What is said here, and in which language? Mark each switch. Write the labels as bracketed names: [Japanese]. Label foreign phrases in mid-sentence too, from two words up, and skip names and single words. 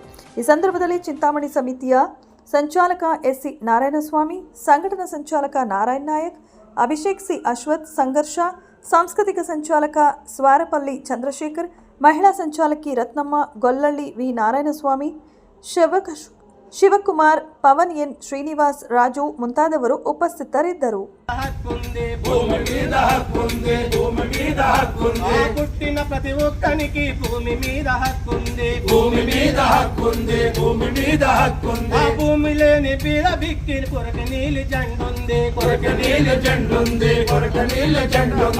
[Kannada] ಈ ಸಂದರ್ಭದಲ್ಲಿ ಚಿಂತಾಮಣಿ ಸಮಿತಿಯ ಸಂಚಾಲಕ ಎಸ್ಸಿ ನಾರಾಯಣಸ್ವಾಮಿ, ಸಂಘಟನಾ ಸಂಚಾಲಕ ನಾರಾಯಣ್ ನಾಯಕ್, ಅಭಿಷೇಕ್ ಸಿ ಅಶ್ವಥ್, ಸಂಘರ್ಷ ಸಾಂಸ್ಕೃತಿಕ ಸಂಚಾಲಕ ಸ್ವಾರಪಲ್ಲಿ ಚಂದ್ರಶೇಖರ್, ಮಹಿಳಾ ಸಂಚಾಲಕಿ ರತ್ನಮ್ಮ, ಗೊಲ್ಲಳ್ಳಿ ವಿ ನಾರಾಯಣಸ್ವಾಮಿ, ಶಿವಕುಮಾರ್, ಪವನ್ ಎನ್, ಶ್ರೀನಿವಾಸ್, ರಾಜು ಮುಂತಾದವರು ಉಪಸ್ಥಿತರಿದ್ದರು. [Telugu] పుట్టిన ప్రతి ఒక్కనికి భూమి మీద హక్కుంది, భూమి మీద హక్కుంది, భూమి మీద హక్కుంది. భూమి లేని బీద బిక్కిని కొరక నీలి జెండుంది, కొరక నీలి జెండుంది, కొరక నీలి జెండుంది.